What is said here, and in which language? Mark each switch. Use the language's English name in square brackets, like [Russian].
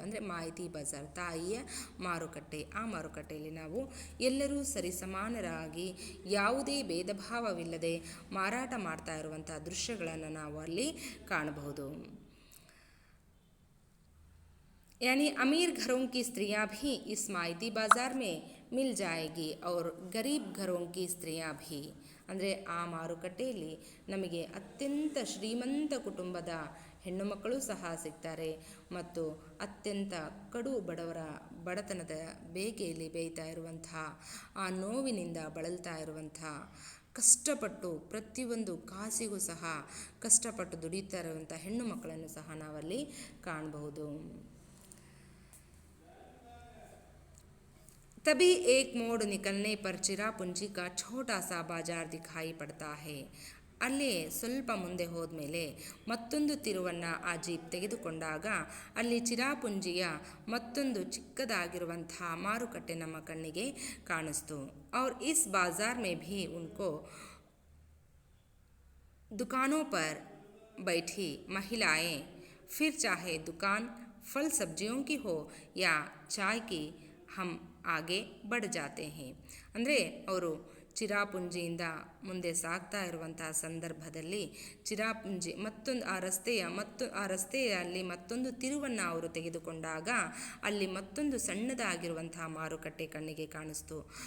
[Kannada] ಅಂದರೆ ಮಾಹಿತಿ ಬಜಾರ್, ತಾಯಿಯ ಮಾರುಕಟ್ಟೆ. ಆ ಮಾರುಕಟ್ಟೆಯಲ್ಲಿ ನಾವು ಎಲ್ಲರೂ ಸರಿಸಮಾನರಾಗಿ ಯಾವುದೇ ಭೇದ ಭಾವವಿಲ್ಲದೆ ಮಾರಾಟ ಮಾಡ್ತಾ ಇರುವಂಥ ದೃಶ್ಯಗಳನ್ನು ನಾವು ಅಲ್ಲಿ ಕಾಣಬಹುದು. [Hindi] यानी अमीर घरों की स्त्रियां भी इस माइती बाज़ार में मिल जाएगी और गरीब घरों की स्त्रियां भी. [Kannada] ಅಂದರೆ ಆ ಮಾರುಕಟ್ಟೆಯಲ್ಲಿ ನಮಗೆ ಅತ್ಯಂತ ಶ್ರೀಮಂತ ಕುಟುಂಬದ ಹೆಣ್ಣು ಮಕ್ಕಳು ಸಹ ಸಿಗ್ತಾರೆ ಮತ್ತು ಅತ್ಯಂತ ಕಡು ಬಡವರ ಬಡತನದ ಬೇಗೆಯಲ್ಲಿ ಬೇಯ್ತಾ ಇರುವಂಥ, ಆ ನೋವಿನಿಂದ ಬಳಲ್ತಾ ಇರುವಂಥ, ಕಷ್ಟಪಟ್ಟು ಪ್ರತಿಯೊಂದು ಕಾಸಿಗೂ ಸಹ ಕಷ್ಟಪಟ್ಟು ದುಡಿತಾ ಇರುವಂಥ ಹೆಣ್ಣು ಮಕ್ಕಳನ್ನು ಸಹ ನಾವಲ್ಲಿ ಕಾಣಬಹುದು. [Hindi] तभी एक मोड़ निकलने पर चिरापुंजी का छोटा सा बाजार दिखाई पड़ता है. [Kannada] ಅಲ್ಲೇ ಸ್ವಲ್ಪ ಮುಂದೆ ಹೋದ್ಮೇಲೆ ಮತ್ತೊಂದು ತಿರುವನ್ನು ಆ ಜೀಪ್ ತೆಗೆದುಕೊಂಡಾಗ ಅಲ್ಲಿ ಚಿರಾಪುಂಜಿಯ ಮತ್ತೊಂದು ಚಿಕ್ಕದಾಗಿರುವಂಥ ಮಾರುಕಟ್ಟೆ ನಮ್ಮ ಕಣ್ಣಿಗೆ ಕಾಣಿಸ್ತು. [Hindi] और इस बाजार में भी उनको दुकानों पर बैठी महिलाएं फिर चाहे दुकान फल सब्जियों की हो या चाय की, हम आगे बढ़ जाते हैं. [Kannada] ಅಂದರೆ ಅವರು ಚಿರಾಪುಂಜಿಯಿಂದ ಮುಂದೆ ಸಾಗ್ತಾ ಇರುವಂತಹ ಸಂದರ್ಭದಲ್ಲಿ ಚಿರಾಪುಂಜಿ ಮತ್ತೊಂದು ಆ ರಸ್ತೆಯಲ್ಲಿ ಮತ್ತೊಂದು ತಿರುವನ್ನು ಅವರು ತೆಗೆದುಕೊಂಡಾಗ ಅಲ್ಲಿ ಮತ್ತೊಂದು ಸಣ್ಣದಾಗಿರುವಂತಹ ಮಾರುಕಟ್ಟೆ ಕಣ್ಣಿಗೆ ಕಾಣಿಸ್ತು.